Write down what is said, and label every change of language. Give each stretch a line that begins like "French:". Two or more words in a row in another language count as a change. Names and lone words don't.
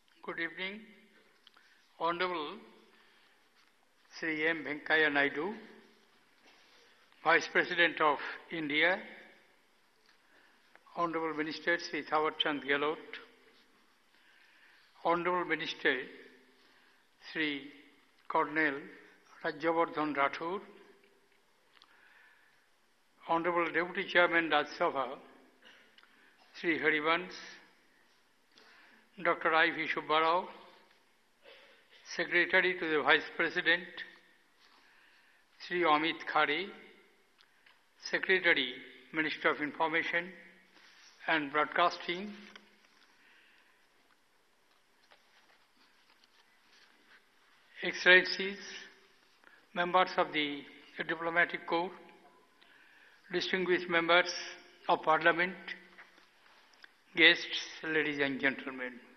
English: Good evening. Honorable Sri M. Venkaiah Naidu, Vice President of India, Honorable Minister Sri Thawar Chand Gehlot, Honorable Minister Sri Colonel Rajyavardhan Rathore, Honorable Deputy Chairman Rajya Sabha Sri Harivansh, Dr. I.V. Subba Rao, Secretary to the Vice President, Sri Amit Khare, Secretary, Minister of Information and Broadcasting, Excellencies, members of the Diplomatic Corps, distinguished members of Parliament, guests, ladies and gentlemen.